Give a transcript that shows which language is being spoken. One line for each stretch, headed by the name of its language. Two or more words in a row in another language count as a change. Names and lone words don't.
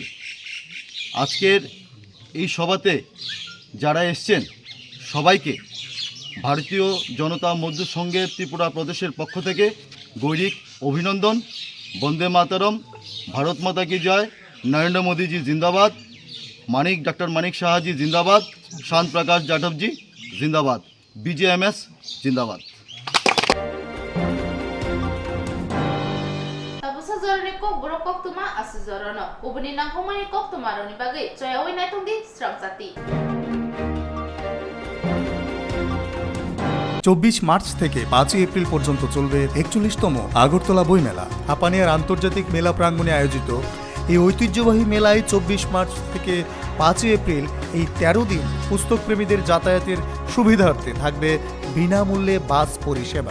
Bangla: আজকের এই সভাতে যারা এসছেন সবাইকে ভারতীয় জনতা মজদুর সংঘের ত্রিপুরা প্রদেশের পক্ষ থেকে গৈরিক অভিনন্দন। বন্দে মাতরম,
Hindi: भारत माता की जय,
Bangla: নরেন্দ্র মোদীজি জিন্দাবাদ, ডক্টর মানিক সাহাজি জিন্দাবাদ, শান্ত প্রকাশ যাদবজি জিন্দাবাদ, BJMS জিন্দাবাদ।
Kok Borok: Zorone Kokborok Koktwma asu zorono. Ubuni nangkomani Koktwma roni bagai joyawi naitungdi Swrangchati.
Bangla: 24 মার্চ থেকে 5 এপ্রিল পর্যন্ত চলবে 41তম আগরতলা বইমেলা। হাপানিয়ার আন্তর্জাতিক মেলা প্রাঙ্গণে আয়োজিত এই ঐতিহ্যবাহী মেলায় 24 মার্চ থেকে 5 এপ্রিল এই 13 দিন পুস্তকপ্রেমীদের যাতায়াতের সুবিধার্থে থাকবে বিনামূল্যে বাস পরিষেবা।